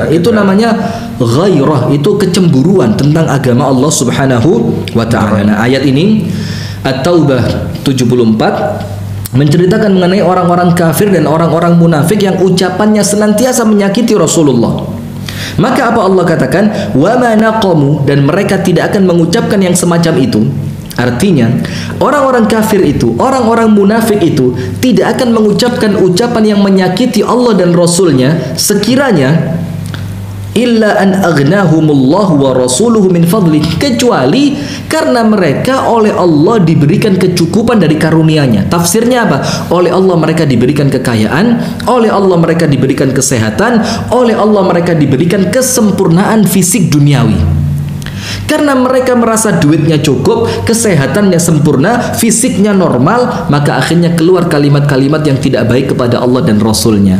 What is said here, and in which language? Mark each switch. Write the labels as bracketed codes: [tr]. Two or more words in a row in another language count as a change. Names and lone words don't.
[id] Itu namanya ghairah, itu kecemburuan tentang agama Allah [ar] سبحانه وتعالى. [id] Nah, ayat ini At-Taubah 74 menceritakan mengenai orang-orang kafir dan orang-orang munafik yang ucapannya senantiasa menyakiti Rasulullah. Maka apa Allah katakan? [ar] وما نقموا, [id] dan mereka tidak akan mengucapkan yang semacam itu. Artinya, orang-orang kafir itu, orang-orang munafik itu tidak akan mengucapkan ucapan yang menyakiti Allah dan Rasulnya sekiranya [ar] إلا أن أغناهم الله ورسوله من فضل, [id] kecuali karena mereka oleh Allah diberikan kecukupan dari karunia-Nya. Tafsirnya apa? Oleh Allah mereka diberikan kekayaan, oleh Allah mereka diberikan kesehatan, oleh Allah mereka diberikan kesempurnaan fisik duniawi. Karena mereka merasa duitnya cukup, kesehatannya sempurna, fisiknya normal, maka akhirnya keluar kalimat-kalimat yang tidak baik kepada Allah dan Rasulnya.